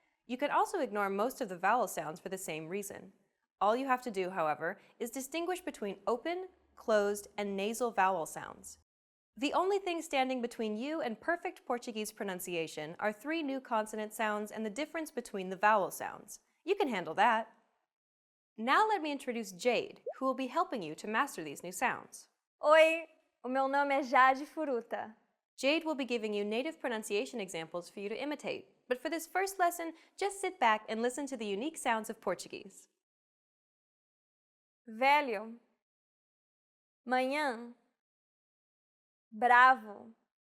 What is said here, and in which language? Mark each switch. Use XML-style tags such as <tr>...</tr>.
<en>You can also ignore most of the vowel sounds for the same reason. All you have to do, however, is distinguish between open, closed, and nasal vowel sounds. The only thing standing between you and perfect Portuguese pronunciation are 3 new consonant sounds and the difference between the vowel sounds. You can handle that. Now let me introduce Jade, who will be helping you to master these new sounds.</en> <pt>Oi, o meu nome é Jade Furuta.</pt> <en>Jade will be giving you native pronunciation examples for you to imitate, but for this first lesson, just sit back and listen to the unique sounds of Portuguese.</en> <pt>Velho. Manhã. Bravo.</pt>